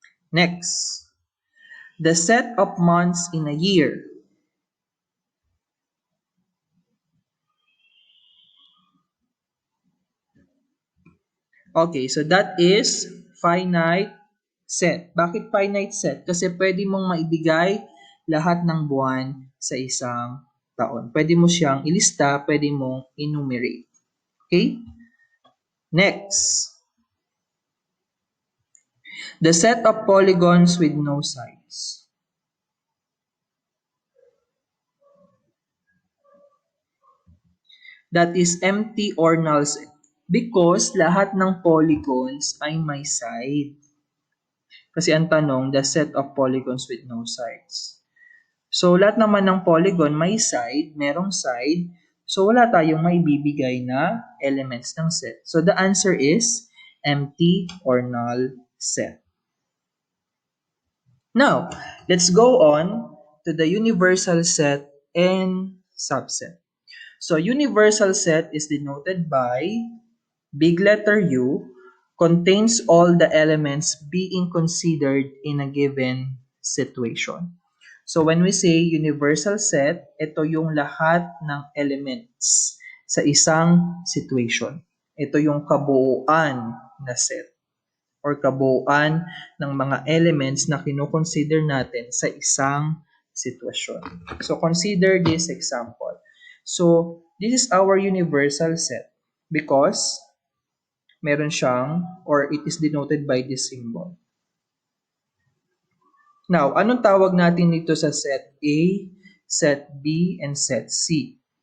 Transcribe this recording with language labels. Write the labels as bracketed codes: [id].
[en] Next, the set of months in a year. Okay, so that is finite set. [tl] Bakit finite set? Kasi pwede mong maibigay lahat ng buwan sa isang taon. Pwede mo siyang ilista, pwede mong enumerate. Okay? [en] Next, the set of polygons with no sides. That is empty or null set. Because [tl] lahat ng polygons ay may side. Kasi ang tanong, [en] the set of polygons with no sides. [tl] So, lahat naman ng polygon may side, merong side. So, wala tayong maibibigay na elements ng set. [en] So, the answer is empty or null set. Now, let's go on to the universal set and subset. So, universal set is denoted by big letter U, contains all the elements being considered in a given situation. So, when we say universal set, [tl] ito yung lahat ng elements sa isang situation. Ito yung kabuuan na set or kabuuan ng mga elements na kinoconsider natin sa isang sitwasyon. [en] So, consider this example. So, this is our universal set because [tl] meron siyang [en] or it is denoted by this symbol. [tl] Now, anong tawag natin dito sa set A, set B, and set C?